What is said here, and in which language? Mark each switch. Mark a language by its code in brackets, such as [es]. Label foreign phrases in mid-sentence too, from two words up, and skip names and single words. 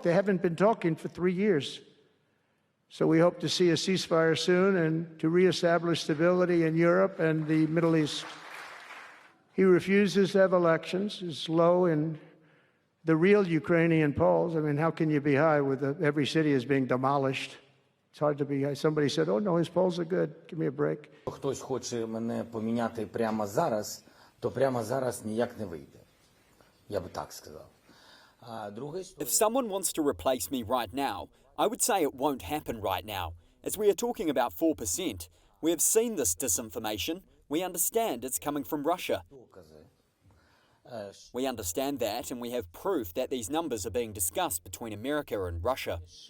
[en] They haven't been talking for 3 years. So we hope to see a ceasefire soon and to reestablish stability in Europe and the Middle East. He refuses to have elections. It's low in the real Ukrainian polls. I mean, how can you be high with every city is being demolished? It's hard to be high. Somebody said, "Oh no, his polls are good. Give me a break." [uk] Хтось хоче мене поміняти прямо зараз, то прямо зараз ніяк не вийде. Я би так сказав. [en] If someone wants to replace me right now, I would say it won't happen right now. As we are talking about 4%, we have seen this disinformation. We understand it's coming from Russia. We understand that, and we have proof that these numbers are being discussed between America and Russia.